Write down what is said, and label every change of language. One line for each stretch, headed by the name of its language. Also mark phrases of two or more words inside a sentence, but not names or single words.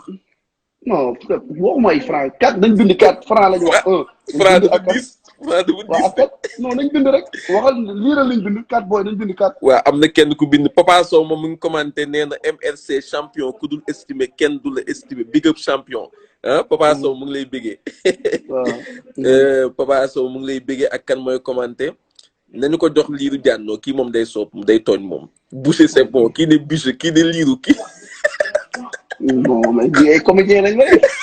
Wolof: non waxuma ay franc 4 nañ bind 4 franc la ñu wax. franc dafa 10 franc dafa 10. waaw non nañ bind rek waxal liiral lañ bind 4 boy nañ bind 4. waaw am na kenn ku bind Papa Sow moom mu ngi commenté nee na MRC champion ku dul estimé kenn du la estimé
English: big up champion
Wolof: ah Papa Sow mu ngi lay bégee. waaw Papa Sow mu ngi lay bégee ak kan mooy commenté. nañu ko jox liiru jànnoo kii moom day soob day tooñ moom. Boucher
French: c'est bon
Wolof: kii ne Boucher kii ne liiru kii.
French: non mais
Wolof: bii ay comédien lañ lay.